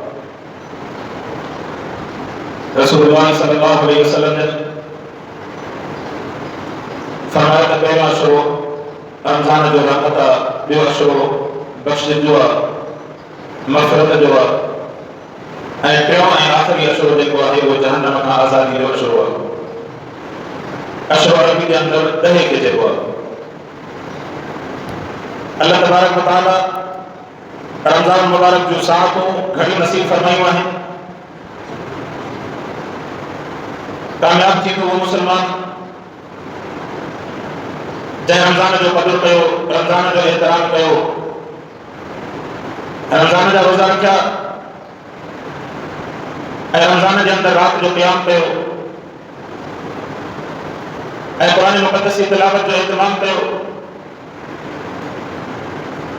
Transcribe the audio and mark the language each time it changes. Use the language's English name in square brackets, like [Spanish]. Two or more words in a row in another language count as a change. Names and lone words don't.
[Arabic] رسول الله صلى الله عليه وسلم [Sindhi] ने फरमाया त पहिरियों अशरो रमज़ान जो रहमत आहे, ॿियो अशरो बख़्शिश जो आहे, मग़फ़िरत जो आहे ऐं टियों ऐं आख़िरी अशरो जेको आहे उहो जहन्नम खां आज़ादी जो अशरो आहे। अशरो अरबी जे अंदरि 10 खे चइबो आहे। [Arabic] الله تبارك وتعالى [Sindhi] रमज़ान मुबारक जूं साअतूं घणी नसीब फरमायूं आहिनि। कामयाब थींदो उहो मुस्लमान जंहिं रमज़ान जो क़दुरु कयो, रमज़ान जो एहतराम कयो, रमज़ान जा रोज़ा रखिया ऐं रमज़ान जे अंदरि राति जो क़याम कयो ऐं क़ुरान मुक़द्दस जी तिलावत जो इहतमाम कयो।